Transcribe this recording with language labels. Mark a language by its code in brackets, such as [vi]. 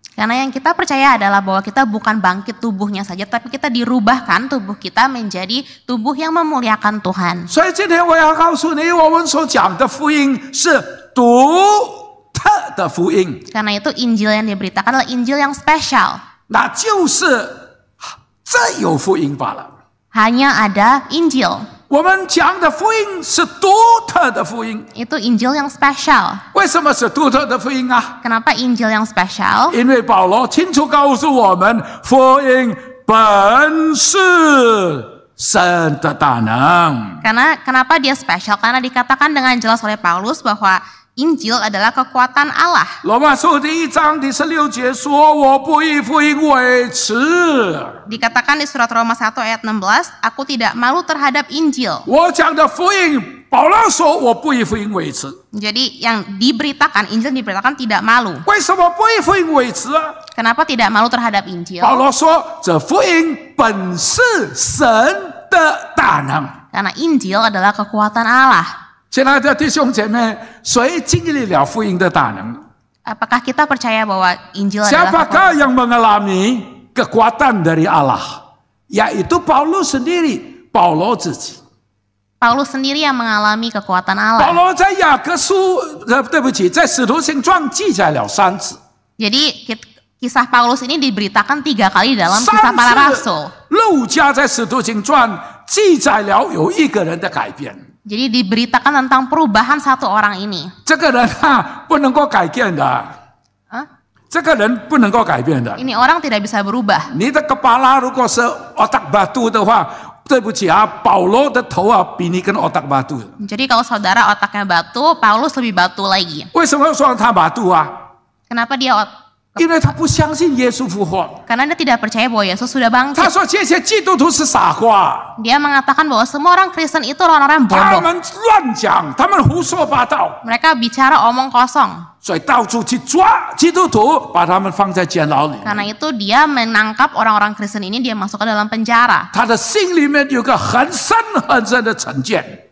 [id] Karena yang kita percaya adalah bahwa kita bukan bangkit tubuhnya saja, tapi kita dirubahkan tubuh kita menjadi tubuh yang memuliakan Tuhan. [zh] 所以今天我要告诉你，我们所讲的福音是独特的福音， [id] Karena itu Injil yang diberitakan adalah Injil yang spesial. [zh] 那就是这有福音罢了。 [id] Hanya ada Injil. [zh] 我们讲的福音是独特的福音， [id] Itu Injil yang spesial. [zh] 为什么是独特的福音啊？ [id] Kenapa Injil yang spesial? [zh] 因为保罗清楚告诉我们，福音本是神的大能。 [id] Karena kenapa dia spesial? Karena dikatakan dengan jelas oleh Paulus bahwa Injil adalah kekuatan Allah. [zh] 罗马书第1章第16节说：“我不以福音为耻。” [id] Dikatakan di surat Roma 1 ayat 16, aku tidak malu terhadap Injil. [zh] 我讲的福音，保罗说我不以福音为耻。 [id] Jadi yang diberitakan, Injil diberitakan tidak malu. [zh] 为什么不以福音为耻啊？ [id] Kenapa tidak malu terhadap Injil? [zh] 保罗说：“这福音本是神的大能。” [id] Karena Injil adalah kekuatan Allah. [zh] 亲爱的弟兄姐妹，谁经历了福音的大能？ [id] Apakah kita percaya bahwa Injil adalah Siapakah yang mengalami kekuatan dari Allah? Yaitu Paulus sendiri, Paulus [zh] 自己。 [id] Paulus sendiri yang mengalami kekuatan [zh] 保 [id] Allah. [zh] 罗在雅各书，对不起，在使徒行传记载了3次。 [id] Jadi kisah Paulus ini diberitakan 3 kali dalam kisah para [zh] 3 [id] rasul. [zh] 次，路加在使徒行传记载了有一个人的改变。 [id] Jadi diberitakan tentang perubahan satu orang ini. [zh] 这个人啊，不能够改变的。 Hah? 这个人不能够改变的。 [id] Ini orang tidak bisa berubah. [zh] 你的kepala 如果是 [id] otak batu [zh] 的话，对不起啊，保罗的头啊比你更 otak batu。 [id] Jadi kalau saudara otaknya batu, Paulus lebih batu lagi. [zh] 为什么说他batu 啊？ [id] Kenapa dia [zh] 因为他不相信耶稣复活。 [id] Karena dia tidak percaya bahwa Yesus sudah [zh] 他 [id] bangkit. [zh] 说这些基督徒是傻瓜， [id] Dia mengatakan bahwa semua orang Kristen itu orang-orang [zh] 他 [id] bodoh. [zh] 们乱讲，他们胡说八道， [id] Mereka bicara omong kosong. [zh] 所以到处去抓基督徒，把他们放在监牢里。 [id] Karena itu dia menangkap orang-orang Kristen ini, dia masuk ke dalam penjara. [zh] 他的心里面有个很深很深的成见，